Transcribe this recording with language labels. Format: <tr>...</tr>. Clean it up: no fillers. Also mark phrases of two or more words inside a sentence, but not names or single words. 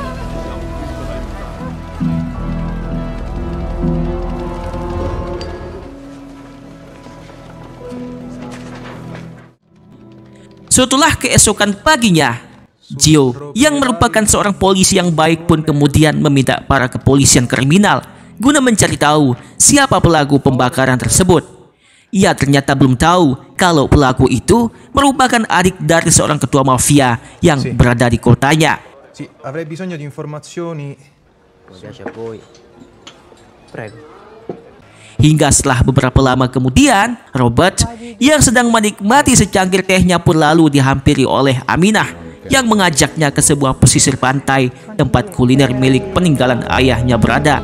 <id>Setelah keesokan paginya, Gio yang merupakan seorang polisi yang baik pun kemudian meminta para kepolisian kriminal guna mencari tahu siapa pelaku pembakaran tersebut. Ia ternyata belum tahu kalau pelaku itu merupakan adik dari seorang ketua mafia yang berada di kotanya.</id> <it>Sì, avrei bisogno di informazioni.</it> <id>Hingga setelah beberapa lama kemudian, Robert yang sedang menikmati secangkir tehnya pun lalu dihampiri oleh Aminah yang mengajaknya ke sebuah pesisir pantai tempat kuliner milik peninggalan ayahnya berada.</id>